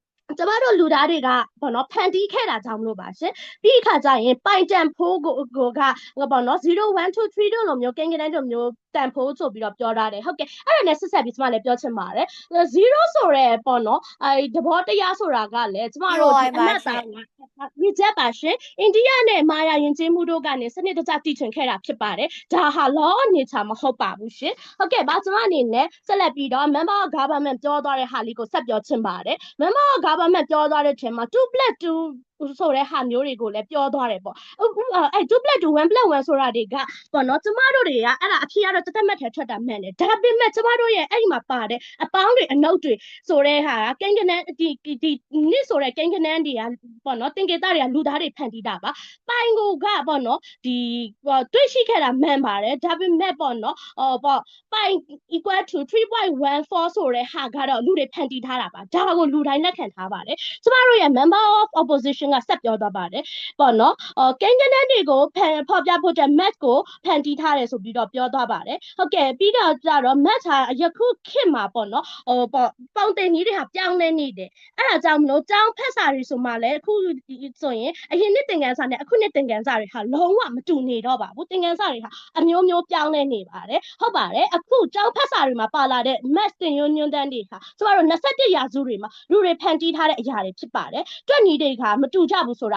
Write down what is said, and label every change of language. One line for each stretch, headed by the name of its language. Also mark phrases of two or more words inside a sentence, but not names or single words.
Burmese: ကျမတို့လူသားတွေကပေါ့နော်ဖန်တီးခဲ့တာကြောင့်မလို့ပါရှင်ပြီးခါကျရင်ပိုင်တန်ဖိုးကိုကပေါ့နော်0 1 2 3တို့လိုမျိုးကိန်းကနန်းတို့မျိုးတန်ဖိုး ဆိုပြီးတော့ပြောထားတယ်ဟုတ်ကဲ့အဲ့ဒါနဲ့ဆက်ဆက်ပြီးကျမလည်းပြောချင်ပါတယ်0ဆိုရဲပေါ့နော်သဘောတရားဆိုတာကလည်းကျမတို့ဒီအမှတ်သား reject ပါရှင်အိန္ဒိယနဲ့မာယာယဉ်ကျေးမှုတို့ကနေစနစ်တကျတည်ထွင်ခဲ့တာဖြစ်ပါတယ်ဒါဟာ
English: law of nature
Burmese: မဟုတ်ပါဘူးရှင်ဟုတ်ကဲ့ပါကျမအနေနဲ့ဆက်လက်ပြီးတော့
English: member of government
Burmese: ပြောသွားတဲ့ဟာလေးကိုဆက်ပြောချင်ပါတယ်
English: member of government
Burmese: ပြောသွားတဲ့အချိန်မှာ2 + 2ဆိုတဲ့ဟာမျိုးတွေကိုလည်းပြောသွားတယ်ပေါ့အဲ့2 + 2 1 + 1ဆိုတာတွေကပေါ့နော်ကျမတို့တွေကအဲ့ဒါအဖြေကတော့တသက်မဲ့ထဲထွက်တာမှန်တယ် ဒါပေမဲ့ကျမတို့ရဲ့အဲ့ဒီမှာပါတဲ့အပေါင်းတွေအနုပ်တွေဆိုတဲ့ဟာကကိန်းကနန်းဒီနစ်ဆိုတဲ့ကိန်းကနန်းတွေကပေါ့နော်တင်ကေ တတွေကလူသားတွေဖန်တီးတာပါပိုင်ကိုကပေါ့နော်ဒီတွေ့ရှိခဲ့တာမှန်ပါတယ်ဒါပေမဲ့ပေါ့နော်ပေါ့ပိုင်
English: equal to
Burmese: 3.14 ဆိုတဲ့ဟာကတော့လူတွေဖန်တီးထားတာပါဒါကိုလူတိုင်းလက်ခံထားပါတယ်ကျမတို့ရဲ့
English: member of opposition
Burmese: ကဆက်ပြောသွားပါတယ်ပေါ့နော်ကိန်းကနန်းတွေကိုဖော်ပြဖို့တဲ့ math ကိုဖန်တီးထားတယ်ဆိုပြီးတော့ပြောသွားပါတယ်ဟုတ်ကဲ့ပြီးတော့ကြတော့ math ဟာယခုခေတ်မှာပေါ့ နော်ပေါ့ပုံတင်နည်းတွေဟာပြောင်းလဲနေတယ်အဲ့ဒါကြောင့်မလို့ကျောင်းဖက်စာတွေဆိုမှလည်းအခုဆိုရင်အရင်နှစ်သင်ခန်းစာနဲ့အခုနှစ်သင်ခန်းစာတွေဟာလုံးဝမတူနေတော့ပါဘူးသင်ခန်းစာတွေဟာအမျိုးမျိုးပြောင်းလဲနေပါတယ်ဟုတ်ပါတယ်အခုကျောင်းဖက်စာတွေမှာပါလာတဲ့ math သင်ရိုးညွှန်းတမ်းတွေဟာကျမတို့21ရာစုတွေမှာလူတွေဖန်တီးထားတဲ့အရာတွေဖြစ်ပါတယ်တွက်နည်းတွေကမတူကြဘူးဆိုတာ